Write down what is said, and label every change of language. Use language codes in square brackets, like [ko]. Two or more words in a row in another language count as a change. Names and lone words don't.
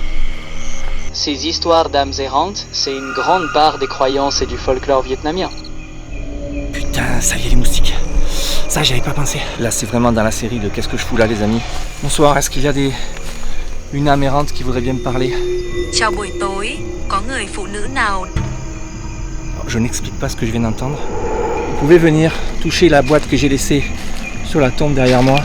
[fr] Ces histoires d'âmes errantes, c'est une grande part des croyances et du folklore vietnamien. Putain, ça y est les moustiques. Ça, j'y avais pas pensé. Là, c'est vraiment dans la série de Qu'est-ce que je fous là, les amis. Bonsoir, est-ce qu'il y a une âme errante qui voudrait bien me parler? [vi] Chào buổi tối, có người phụ nữ nào? [fr] Je n'explique pas ce que je viens d'entendre. Vous pouvez venir toucher la boîte que j'ai laissée sur la tombe derrière moi.